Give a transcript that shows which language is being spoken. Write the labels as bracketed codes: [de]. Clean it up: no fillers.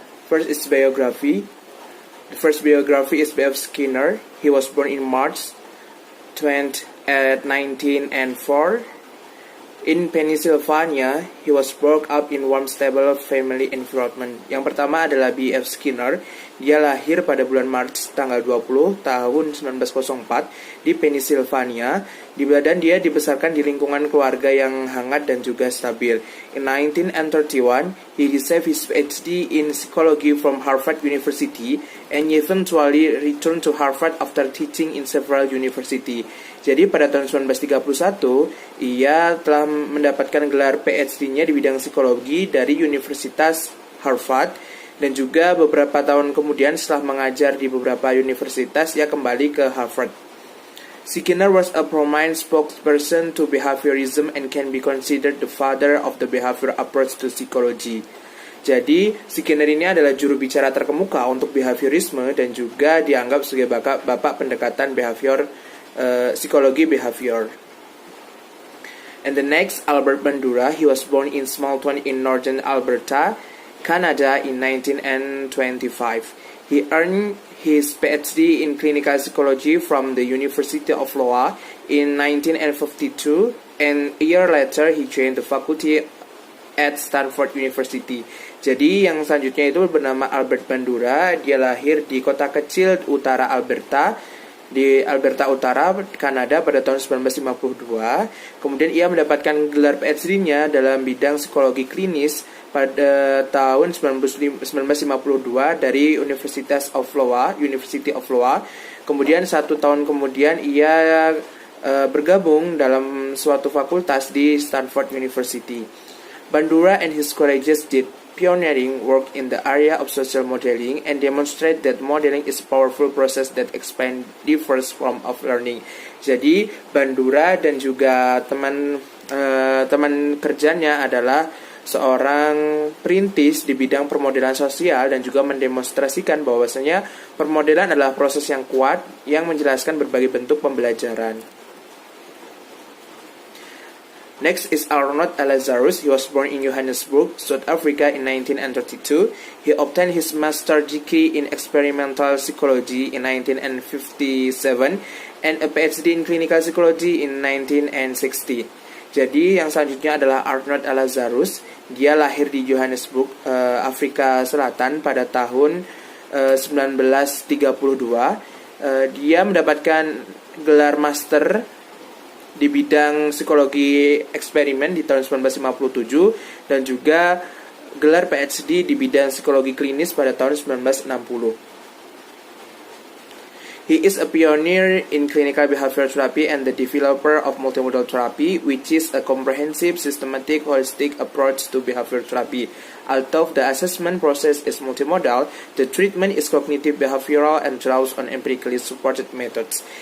[en] First is biography. The first biography is B.F. Skinner. He was born in March 1904. In Pennsylvania, he was brought up in warm, stable family environment. [id] Yang pertama adalah B.F. Skinner. Dia lahir pada bulan Maret tanggal 20 tahun 1904 di Pennsylvania. Dan dia dibesarkan di lingkungan keluarga yang hangat dan juga stabil. [en] In 1931, he received his PhD in psychology from Harvard University and eventually returned to Harvard after teaching in several universities. [id] Jadi pada tahun 1931, ia telah mendapatkan gelar PhD-nya di bidang psikologi dari Universitas Harvard, dan juga beberapa tahun kemudian setelah mengajar di beberapa universitas, ia kembali ke Harvard. [en] Skinner was a prominent spokesperson to behaviorism and can be considered the father of the behavior approach to psychology. [id] Jadi, Skinner ini adalah juru bicara terkemuka untuk behaviorisme dan juga dianggap sebagai bapak pendekatan psikologi behavior. [en] And the next, Albert Bandura. He was born in Smalton in northern Alberta, Canada in 1925. He earned his PhD in clinical psychology from the University of Iowa in 1952, and a year later he joined the faculty at Stanford University. [id] Jadi yang selanjutnya itu bernama Albert Bandura. Dia lahir di kota kecil utara Alberta, di Alberta Utara, Kanada pada tahun 1952. Kemudian ia mendapatkan gelar PhD-nya dalam bidang psikologi klinis pada tahun 1952 dari University of Iowa. Kemudian 1 tahun kemudian ia bergabung dalam suatu fakultas di Stanford University. [en] Bandura and his colleagues did pioneering work in the area of social modeling and demonstrate that modeling is a powerful process that explains diverse form of learning. [id] Jadi Bandura dan juga teman kerjanya adalah seorang perintis di bidang permodelan sosial dan juga mendemonstrasikan bahwasanya permodelan adalah proses yang kuat yang menjelaskan berbagai bentuk pembelajaran. [en] Next is Arnold Lazarus. He was born in Johannesburg, South Africa in 1932. He obtained his master's degree in experimental psychology in 1957 and a PhD in clinical psychology in 1960. [id] Jadi yang selanjutnya adalah Arnold Lazarus. Dia lahir di Johannesburg, Afrika Selatan pada tahun 1932. Dia mendapatkan gelar master di bidang psikologi eksperimen di tahun 1957 dan juga gelar PhD di bidang psikologi klinis pada tahun 1960. [en] He is a pioneer in clinical behavioral therapy and the developer of multimodal therapy, which is a comprehensive, systematic, holistic approach to behavioral therapy. Although the assessment process is multimodal, the treatment is cognitive behavioral and draws on empirically supported methods.